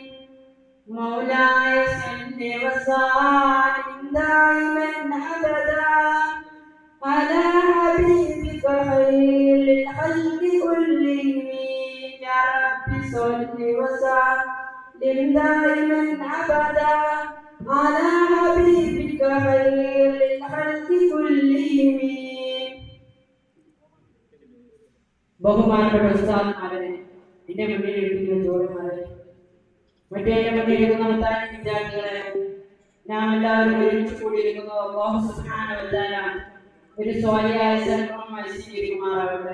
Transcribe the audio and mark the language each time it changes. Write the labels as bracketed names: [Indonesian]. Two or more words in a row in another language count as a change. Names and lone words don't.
[Arabic] مولاي صل وسلم دائما أبدا على حبيبك خير الخلق كلهم. يا رب صل وسلم دائما أبدا على حبيبك خير الخلق كلهم. [Malayalam] ബഹുമാനപ്പെട്ട ഉസ്താദ്മാരെ, എന്റെ മുന്നിൽ ഇരിക്കുന്ന ജോലിമാരെ, മറ്റേ മുന്നിലിരിക്കുന്ന വിദ്യാർത്ഥികളെ, നാം എല്ലാവരും ഒരുമിച്ച് കൂടിയിരിക്കുന്നു. [Arabic] الله سبحانه وتعالى [Malayalam] ഒരു സ്വാലിഹായ സൽക്കർമ്മമായി സ്വീകരിക്കുമാറാവട്ടെ.